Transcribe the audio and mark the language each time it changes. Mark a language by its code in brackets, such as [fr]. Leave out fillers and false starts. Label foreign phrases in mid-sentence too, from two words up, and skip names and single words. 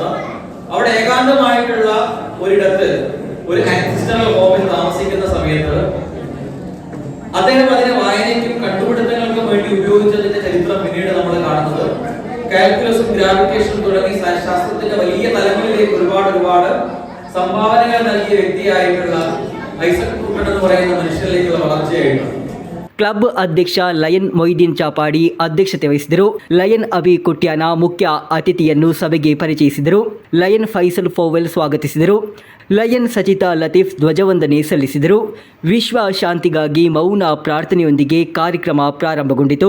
[ml] അവിടെ ഏകാന്തമായിട്ടുള്ള ഒരിടത്ത് ഒരു [en] ancestral home [ml] താമസിക്കുന്ന സമയത്ത് അദ്ദേഹം അതിനെ വായനയ്ക്കും കണ്ടുപിടുത്തങ്ങൾക്കും വേണ്ടി ഉപയോഗിച്ചതിന്റെ ചരിത്രം പിന്നീട് നമ്മൾ കാണുന്നത് കാൽക്കുലസും ഗ്രാവിറ്റേഷനും തുടങ്ങി ശാസ്ത്രത്തിന്റെ വലിയ തലങ്ങളിലേക്ക് ഒരുപാട് സംഭാവനകൾ നൽകിയ വ്യക്തിയായിട്ടുള്ള ഐസക് ന്യൂട്ടൺ എന്ന് പറയുന്ന മനുഷ്യരിലേക്കുള്ള വളർച്ചയായിട്ടാണ്. [kn] ಕ್ಲಬ್ ಅಧ್ಯಕ್ಷ ಲಯನ್ ಮೊಯ್ದೀನ್ ಚಾಪಾಡಿ ಅಧ್ಯಕ್ಷತೆ ವಹಿಸಿದರು. ಲಯನ್ ಅಬಿ ಕುಟ್ಯಾನ ಮುಖ್ಯ ಅತಿಥಿಯನ್ನು ಸಭೆಗೆ ಪರಿಚಯಿಸಿದರು. ಲಯನ್ ಫೈಸಲ್ ಫೋವೆಲ್ ಸ್ವಾಗತಿಸಿದರು. ಲಯನ್ ಸಚಿತಾ ಲತೀಫ್ ಧ್ವಜವಂದನೆ ಸಲ್ಲಿಸಿದರು. ವಿಶ್ವ ಶಾಂತಿಗಾಗಿ ಮೌನ ಪ್ರಾರ್ಥನೆಯೊಂದಿಗೆ ಕಾರ್ಯಕ್ರಮ ಪ್ರಾರಂಭಗೊಂಡಿತು.